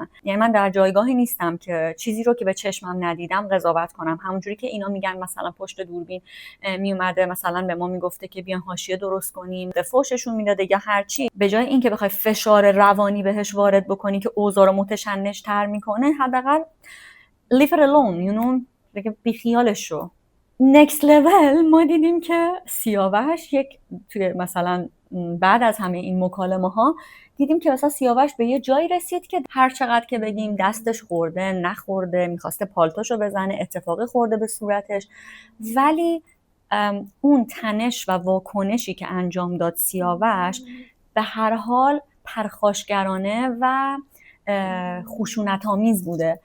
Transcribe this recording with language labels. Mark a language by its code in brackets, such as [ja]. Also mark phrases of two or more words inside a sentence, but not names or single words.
[fa] یعنی من در جایگاهی نیستم که چیزی رو که به چشمم ندیدم قضاوت کنم. همونجوری که اینا میگن مثلا پشت دوربین میومده مثلا به ما میگفته که بیان حاشیه درست کنیم، به فوششون میداده یا هر چی، به جای اینکه بخوای فشار روانی بهش وارد بکنی که اوضاع رو متشنج تر میکنه، حداقل [en] leave it alone، you know، [fa] دیگه بیخیالش شو. [en] next level [fa] ما دیدیم که سیاوش توی مثلا بعد از همه این مکالمه ها دیدیم که مثلا سیاوش به یه جایی رسید که هر چقدر که بگیم دستش خورده نخورده، میخواسته پالتوشو بزنه، اتفاقی خورده به صورتش، ولی اون تنش و واکنشی که انجام داد سیاوش به هر حال پرخاشگرانه و خشونت‌آمیز بوده.